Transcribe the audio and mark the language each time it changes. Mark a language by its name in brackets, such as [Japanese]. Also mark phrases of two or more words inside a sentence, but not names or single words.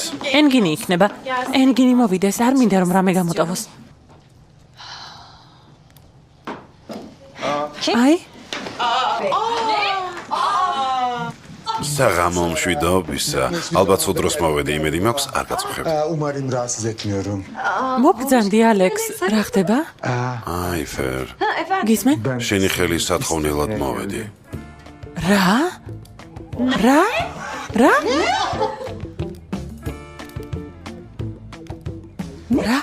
[Georgian] ენგინი იქნება. ენგინი მოვიდეს, არ მინდა რომ რამე გამოტოვოს. აი, საღამო მშვიდობისა. ალბათ სულ დროს მოვედი, იმედი მაქვს, არ გაწუხებ. [Turkish] Umarım rahatsız etmiyorum. [Georgian] მოგძანდი ალექს, რა ხდება? აი, ფერ. გისმენ? შენი ხელი სათხოვნელად მოვედი. რა? რა? რა? რა?